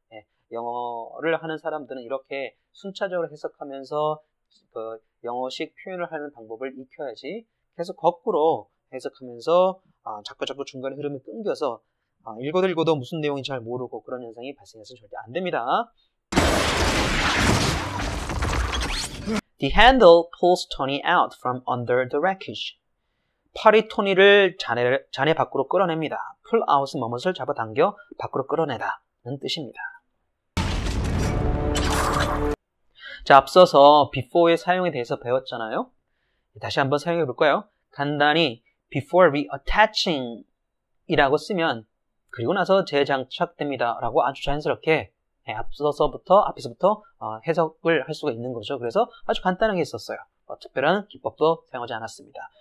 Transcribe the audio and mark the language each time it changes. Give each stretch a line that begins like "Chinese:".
Korean: 네, 영어를 하는 사람들은 이렇게 순차적으로 해석하면서 영어식 표현을 하는 방법을 익혀야지 계속 거꾸로 해석하면서 자꾸 중간에 흐름이 끊겨서 읽어도 무슨 내용인지 잘 모르고 그런 현상이 발생해서는 절대 안 됩니다.
English: The handle pulls Tony out from under the wreckage.
Korean: 팔이 토니를 잔해 밖으로 끌어냅니다. pull out은 뭐뭇을 잡아당겨 밖으로 끌어내다는 뜻입니다. 자, 앞서서 before의 사용에 대해서 배웠잖아요. 다시 한번 사용해 볼까요? 간단히 before reattaching 이라고 쓰면 그리고 나서 재장착됩니다 라고 아주 자연스럽게 앞에서부터 해석을 할 수가 있는 거죠. 그래서 아주 간단하게 썼어요. 특별한 기법도 사용하지 않았습니다.